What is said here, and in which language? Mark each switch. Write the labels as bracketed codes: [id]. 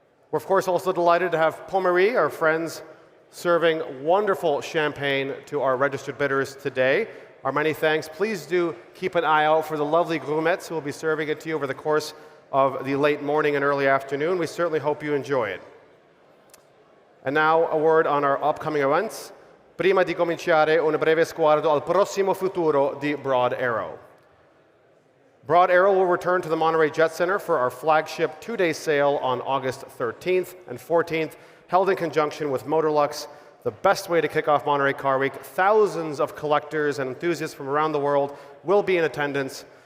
[en] We're of course also delighted to have Pommery, our friends, serving wonderful champagne to our registered bidders today. Our many thanks. Please do keep an eye out for the lovely grumettes who will be serving it to you over the course of the late morning and early afternoon. We certainly hope you enjoy it. And now a word on our upcoming events. [it] Prima di cominciare un breve sguardo al prossimo futuro di Broad Arrow. [en] Broad Arrow will return to the Monterey Jet Center for our flagship 2-day sale on August 13th and 14th, held in conjunction with Motorlux, the best way to kick off Monterey Car Week. Thousands of collectors and enthusiasts from around the world will be in attendance.